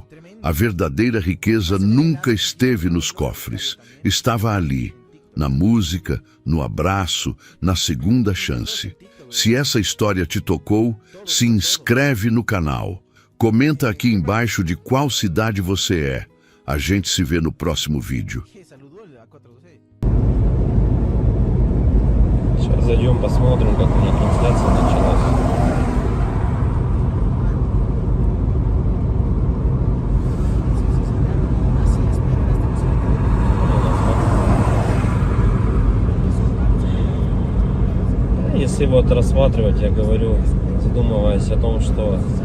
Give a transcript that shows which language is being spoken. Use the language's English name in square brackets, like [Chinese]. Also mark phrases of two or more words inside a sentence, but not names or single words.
[Portuguese] A verdadeira riqueza nunca esteve nos cofres, estava ali, na música, no abraço, na segunda chance. Se essa história te tocou, se inscreve no canal. Comenta aqui embaixo de qual cidade você é. A gente se vê no próximo vídeo. [Russian] Сейчас зайдем, посмотрим, как у них трансляция началась. Если вот рассматривать, я говорю, задумываясь о том, что